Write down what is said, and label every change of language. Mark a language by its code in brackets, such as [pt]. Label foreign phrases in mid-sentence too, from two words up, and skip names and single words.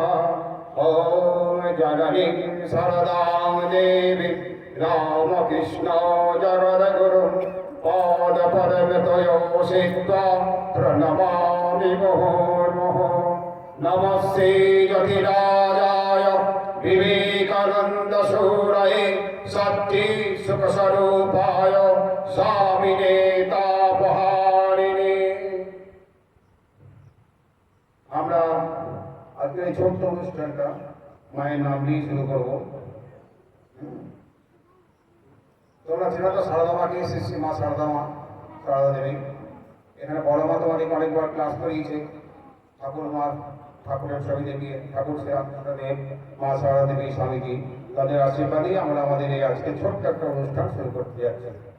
[sa] ओम जननीं शरदां देवीं रामकृष्ण जगद्गुरुं पादपद्मतयो सित्वा प्रणमामि मुहुर्मुहुः। नमस्ते यतिराजाय विवेकानन्दसूरये सच्चि सुखस्वरूपाय स्वामिने तापहारिणे। [bn] আমরা আজকে এই ছোট্ট অনুষ্ঠানটা মায়ের নাম নিয়ে শুরু করবো। তোমরা চেনো তো সারদা মাকে, শ্রী মা সারদা মা, সারদা দেবী। এখানে বড় মা তোমাদেরকে অনেকবার ক্লাস করিয়েছে। ঠাকুরের ছবি দেখিয়ে ঠাকুর শ্রীরামচন্দ্র দেব, মা সারদা দেবী, স্বামীজি, তাদের আশীর্বাদেই আমরা আমাদের এই আজকে ছোট্ট একটা অনুষ্ঠান শুরু করতে যাচ্ছি।